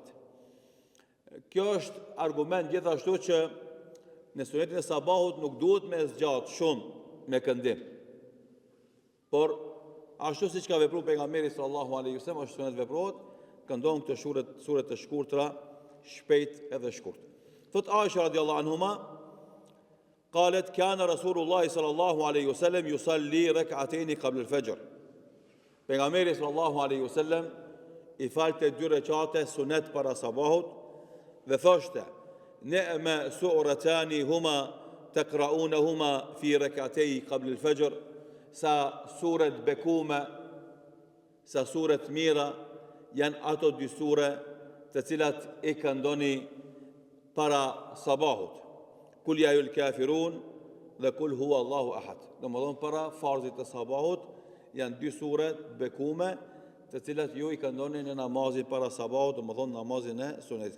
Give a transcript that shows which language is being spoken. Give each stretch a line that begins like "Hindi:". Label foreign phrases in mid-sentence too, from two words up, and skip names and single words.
Albanian: Kjo është argument gjithashtu që në sunetin e sabahut nuk duhet me zgjat shumë me këndim. Por ashtu siç ka vepruar pejgamberi
Arabic: صلى الله عليه وسلم,
Albanian: ashtu sunet veprohet, këndon këto sure të shkurtra, shpejt edhe shkurt.
Arabic: Thot عائشة رضي الله عنهما قالت كان رسول الله صلى الله عليه وسلم يصلي ركعتين قبل الفجر.
Albanian: Pejgamberi
Arabic: صلى الله عليه وسلم
Albanian: i falte dy recate sunet para sabahut dhe thoshte:
Arabic: "نعم السورتان هما تقرآنهما في ركعتي قبل الفجر."
Albanian: Sa suret bekume, sa suret mira, janë ato dy sure të cilat i këndoni para sabahut. Kul ya el kafirun dhe kul huwa Allahu ahad. Domethënë para farzit të sabahut janë dy sure bekume të cilat ju i këndoni në namazin para sabahut, domethënë namazin e sunetit.